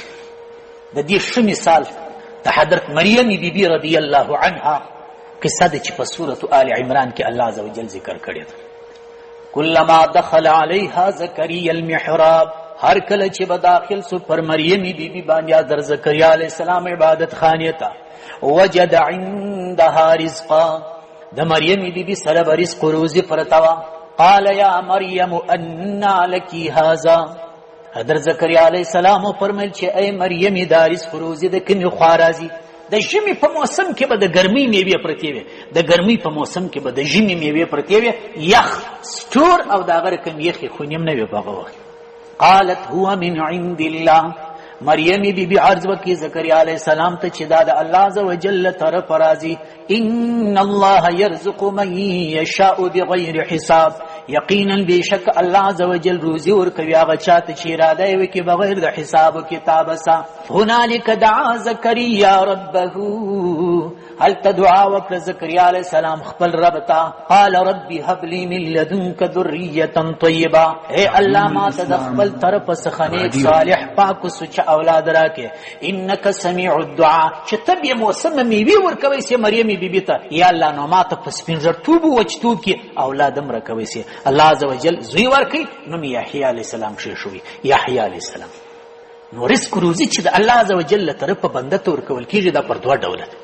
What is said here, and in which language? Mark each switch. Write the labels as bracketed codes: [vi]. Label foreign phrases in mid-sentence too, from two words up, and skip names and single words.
[ps] د دې ښه مثال د حضرت مریم بیبي [ar] رضی الله عنها [ps] قصه ده چې په سورة آل عمران کې الله عزوجل ذکر کړې ده. [ar] کلما دخل علیها زکریا المحراب، [ps] هر کله چې به داخل سو پر مریم بیبي باندې حضرت زکریا [ar] علیه السلام [ps] عبادت خانې ته، [ar] وجد عندها رزقا، [ps] د مریم بیبي سره به رزق و روزي پرته وه. [ar] قال یا مریم انا لکی هذا، [ps] حضرت زکریا [ar] علیه السلام [ps] فرمیل چې ای مریم دا رزق و روزي د کومې خوا راځي؟ د ژمي په موسم کې به د ګرمۍ میوې پرتې وې، د ګرمۍ په موسم کې به د ژمي میوې پرتې وې، یخ سټور او د هغه رقم یخې خونې هم نه وې په هغه وخت. [ar] قالت هو من عند الله، [ps] مریم بیبي عرض وکړي زکریا [ar] علیه السلام [ps] ته چې دا د الله عزوجل طرف راځي. [ar] ان الله يرزق من يشاء بغیر حساب، [ps] یقینا بشک الله عزوجل روزي ورکوي هغه چاته چې اراده یې وکړي بغیر د حساب و کتاب سره. [ar] هنالک دعا زکریا ربه، [ps] هلته دعا وکړه زکریا [ar] علیه السلام [ps] خپل رب ته. [ar] قال ربي هب لي من لدنك ذريه طيبه، [ps] اے الله ما ته د خپل طرف څخه نیک صالح پاک سوچ اولاد راکې. [ar] انك سميع الدعاء، [ps] چې ته بیا موسم میوې ورکوي سي مریم بیبي ته، یا الله نو ما ته په سپینږیرتوب و وچتوب کې اولاد هم راکوي سي. الله عزوجل زوی ورکوي، نوم یحیی [ar] علیه السلام [ps] شوی، یحیی [ar] علیه السلام. [ps] نو رزق روزي چې د الله عزوجل له طرفه بنده ته ورکول کېږي دا پر دوه ډوله ده.